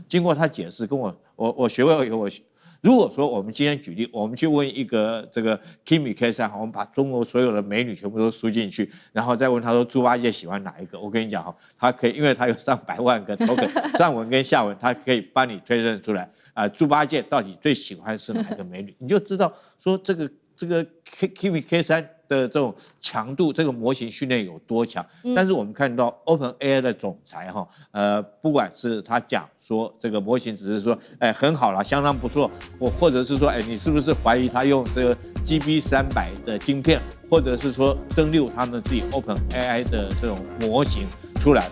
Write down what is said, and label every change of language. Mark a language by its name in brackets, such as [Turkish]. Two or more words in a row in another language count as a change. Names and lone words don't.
[Chinese] 經過他解釋，跟我學會以後如果說我們今天舉例，我們去問一個這個 Kimi K3，我們把中國所有的美女全部都輸進去，然後再問他說豬八戒喜歡哪一個？我跟你講哈，他可以，因為他有上百萬個 token， 上文跟下文，他可以幫你推論出来豬八戒到底最喜歡是哪一個美女，你就知道說這個 Kimi K3的這種強度，這個模型訓練有多強。但是我們看到 OpenAI 的總裁哈，不管是他講說這個模型只是說，很好啦，相当不錯，或者是說，你是不是懷疑他用這個 GB300的晶片，或者是說蒸餾他們自己 OpenAI 的这种模型出来？